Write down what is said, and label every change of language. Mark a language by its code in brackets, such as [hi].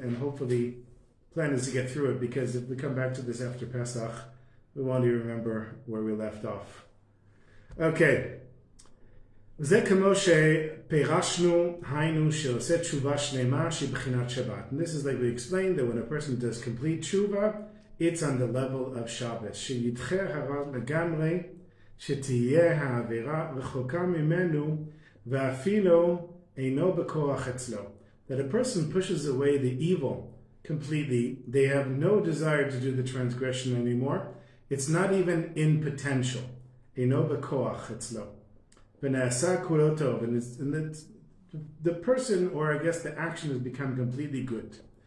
[en] And hopefully, the plan is to get through it, because if we come back to this after Pesach, we won't even remember where we left off. Okay. [he] זה כמו שפירשנו, היינו שעושה תשובה שלמה שהיא בחינת שבת. [en] And this is like we explained, that when a person does complete tshuva, it's on the level of Shabbos. [he] שידחה הרב לגמרי, שתהיה העבירה רחוקה ממנו, ואפילו אינו בכוח אצלו. [en] That a person pushes away the evil completely. They have no desire to do the transgression anymore. It's not even in potential. [he] Eino b'koach etzlo. V'na'asa kulo tov. [en] And the person, or I guess the action, has become completely good.